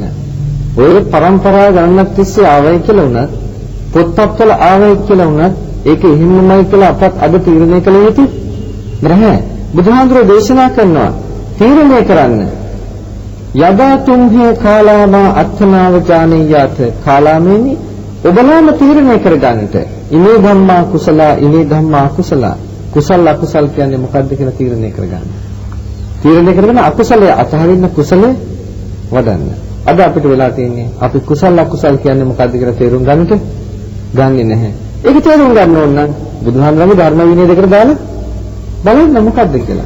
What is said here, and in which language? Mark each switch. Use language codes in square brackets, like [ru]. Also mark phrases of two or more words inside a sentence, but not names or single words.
[si] ඔය පරම්පරාව ගණනක් තිස්සේ ආවයි කියලා උනත් පොත්පත්වල ආවයි කියලා උනත් ඒක එහෙමමයි කියලා අපත් අද තීරණය කළ යුතු නැහැ. බුදුහාමුදුරුවෝ දේශනා කරනවා තීරණය කරන්න. [pi] යදා තුම්හේ කාලාමා අත්ථනාව ඥානියාත [si] කාලාමේනි ඔබලාම තීරණය කරගන්නට. [pi] ඉමේ ධම්මා කුසල ඉමේ ධම්මා කුසල [si] කුසල අකුසල කියන්නේ මොකද්ද කියලා තීරණය කරගන්න. තීරණය කරගෙන අකුසලයේ අතහරින්න කුසලයේ වඩන්න. අද අපිට වෙලා තියෙන්නේ අපි කුසල අකුසල කියන්නේ මොකද්ද කියලා තේරුම් ගන්නට ගන්නෙ නැහැ. ඒක තේරුම් ගන්න ඕන නම් බුදුහාමුදුරන්ගේ ධර්ම විනය දෙකට දාලා බලන්න මොකද්ද කියලා.